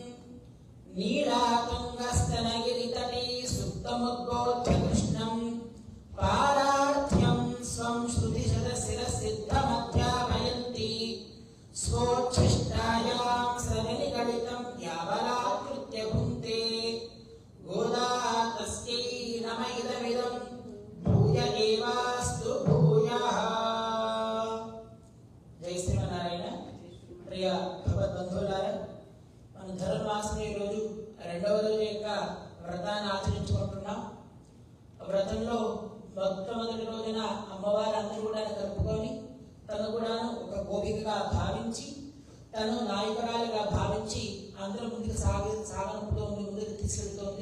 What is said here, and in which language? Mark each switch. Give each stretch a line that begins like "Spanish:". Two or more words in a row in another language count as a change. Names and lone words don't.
Sanskrit: नीलातुङ्गस्तनगिरितटी सुप्तमुद्बोध्य कृष्णं पारार्थ्यं स्वं श्रुतिशतशिरसिद्धमध्यापयन्ति स्वोच्छिष्टायां सनिगलितं यावलाकृत्य भुङ्क्ते गोदा तस्यै नम इदमिदं भूय एवास्तु भूयः। जय श्रीमన్నారాయణ।
Telugu: ప్రియ భగవద్బంధువులారా, మన ధనుర్మాసం ఈ రోజు రెండవ రోజు యొక్క వ్రతాన్ని ఆచరించుకుంటున్నాం. వ్రతంలో మొట్టమొదటి రోజున అమ్మవారి అందరూ కూడా కలుపుకొని తను కూడా ఒక గోపికగా భావించి తను నాయకురాలుగా భావించి అందరూ ముందుకు సాగనంపుతోంది, ముందుకు తీసుకెళ్తోంది.